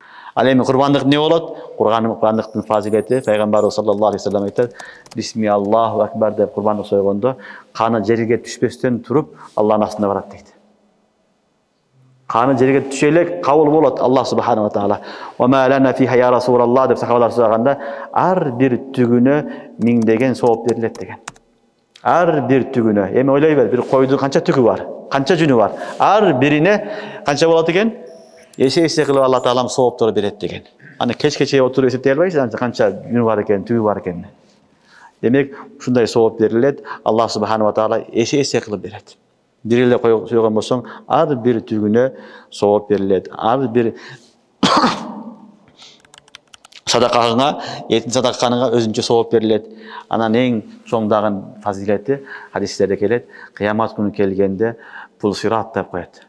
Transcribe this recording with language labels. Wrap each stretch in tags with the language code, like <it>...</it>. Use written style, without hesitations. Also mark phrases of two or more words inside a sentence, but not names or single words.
<ky>Ал эми курбандык эмне болот? Курбандыктын фазилети пайгамбарыбыз</ky> <ar>صلى الله عليه وسلم</ar> <ky>айтат:</ky> <ar>"بسم الله أكبر"</ar> <ky>деп курбандык сойгондо каны жерге түшпөстөн туруп Аллахтын астына барат дейт. Каны жерге түшө элек кабыл болот</ky> <ar>الله سبحانه وتعالى. "وما لنا فيها يا رسول الله"</ar> <ky>деп сахабалар сураганда, ар бир түгүнө миңдеген сооп берилет деген. Ар бир түгүнө. Эми ойлой бер, бир койдун канча түгү бар? Канча жүнү бар? Ар бирине канча болот экен? Эсе кылып Алла Таалам сооптор берет деген. Аны кечке чейин отуруп эсептей албайсыз, канча жүнү бар экен, түгү бар экен. Демек, ушундай сооп берилет,</ky> <ar>الله سبحانه وتعالى</ar> <ky>эсе кылып берет. Бир эле сойгон болсоң, ар бир түгүнө сооп берилет. Ар бир садакаңа, этин садакаңа өзүнчө сооп берилет. Анан эң чоңдагы фазилети хадистерде келет, кыямат күнү келгенде бул сират деп коет.</ky>